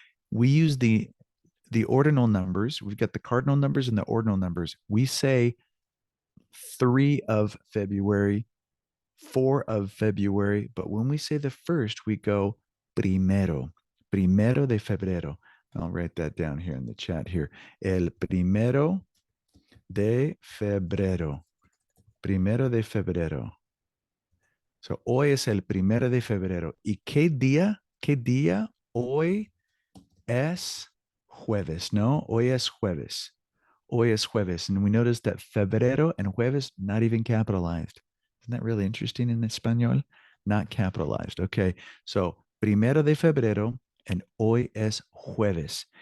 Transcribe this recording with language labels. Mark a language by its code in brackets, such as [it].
[en] We use the ordinal numbers. We've got the cardinal numbers and the ordinal numbers. We say 3 of February, 4 of February, but when we say the first, we go [es] primero, primero de febrero. [en] I'll write that down here in the chat here. [es] El primero de febrero, primero de febrero. So hoy es el primero de febrero. ¿Y qué día? ¿Qué día? Hoy es jueves, ¿no? Hoy es jueves. Hoy es jueves. [en] And we notice that febrero and jueves not even capitalized. Isn't that really interesting in español? Not capitalized. Okay. [es] So, primero de febrero and hoy es jueves.